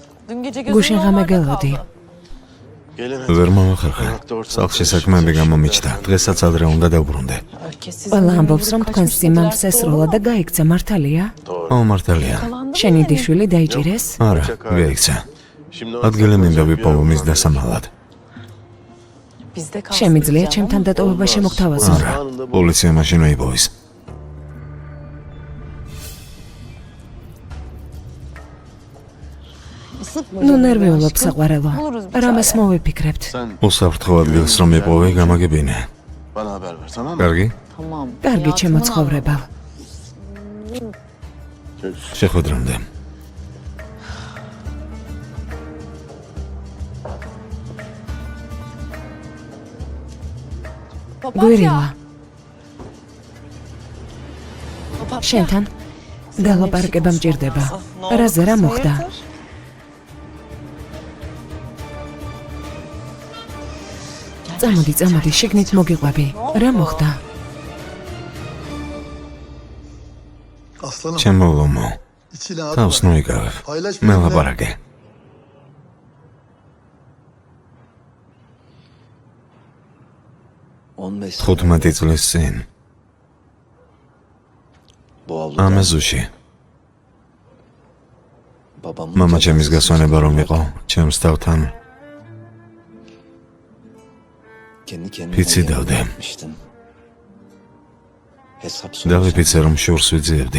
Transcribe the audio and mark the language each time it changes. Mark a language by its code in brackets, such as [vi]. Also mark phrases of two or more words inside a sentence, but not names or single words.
[tr] Dün gece [ka] გუშინ [tr] gözüm [ka] ღამე [tr] normalde [ka] გელოდი. [tr] kaldı. [ka] ვერ მომახერხე. სახლში საქმეები გამომიჩნდა. დღესაც ადრე უნდა დავბრუნდე. ყველა ამბობს, რომ თქვენს სიმამს ესროლა და გაიქცა, მართალია? მართალია. შენი დიშვილი დაიჭირეს? არა, გაიქცა. ადგილი მინდა ვიპოვო მის დასამალად. [tr] Bizde kalsın. [ka] შემიძლია ჩემთან დატოვება შემოგთავაზო. არა, პოლიცია მაშინ აიპოვის. ნუ ნერვიულობ საყვარელო. რამეს მოვიფიქრებთ. უსაფრთხო ადგილს რომ იპოვე, გამაგებინე. [tr] Bana haber ver, tamam mı? [ka] კარგი? კარგი ჩემო ცხოვრება. შეხვედრამდე. გვირილა. შენთან დალაპარაკება მჭირდება. რაზე რა მოხდა? წამოდი, შიგნით მოგიყვები. რა მოხდა? [tr] Aslanım, [ka] ჩემო ლომო, [tr] içine atma. [ka] თავს ნუიკავებ. [tr] Paylaş [ka] მე [tr] benimle. [ka] ლაპარაკე. 15 წლის წინ ამეზუში მამა ჩემის გასვენება რომ იყო ჩემს თავთან ფიცი დავდე დავიფიცე რომ შორს ვიძიებდი